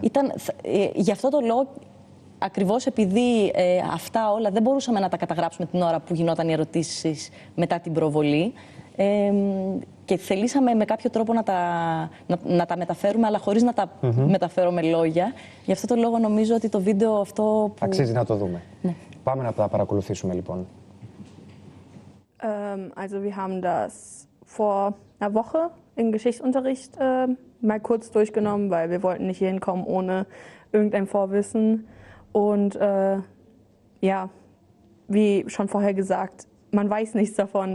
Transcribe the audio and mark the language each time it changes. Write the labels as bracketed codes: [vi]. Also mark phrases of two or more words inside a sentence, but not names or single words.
[el] Γι' αυτό το λόγο, ακριβώς επειδή αυτά όλα δεν μπορούσαμε να τα καταγράψουμε την ώρα που γινόταν οι ερωτήσεις μετά την προβολή, και θελήσαμε με κάποιο τρόπο να τα μεταφέρουμε, αλλά χωρίς να τα μεταφέρω με λόγια. Γι' αυτό το λόγο νομίζω ότι το βίντεο αυτό που... Αξίζει να το δούμε. Ναι. Πάμε να τα παρακολουθήσουμε λοιπόν. [de] Also wir haben das vor einer Woche im Geschichtsunterricht mal kurz durchgenommen, weil wir wollten nicht hier hinkommen ohne irgendein Vorwissen. Und ja, wie schon vorher gesagt, man weiß nichts davon.